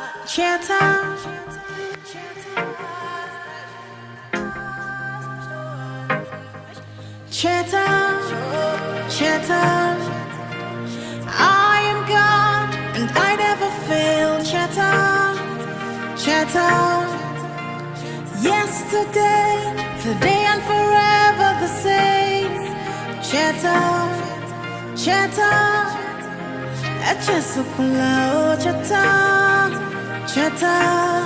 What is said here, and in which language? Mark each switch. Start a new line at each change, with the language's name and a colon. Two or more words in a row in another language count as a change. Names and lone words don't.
Igbo: Cheta, Cheta, Cheta.
English: I am God and I never fail.
Igbo: Cheta, Cheta.
English: Yesterday, today and forever the same.
Igbo: Cheta, Cheta. Cheta, Cheta, Cheta.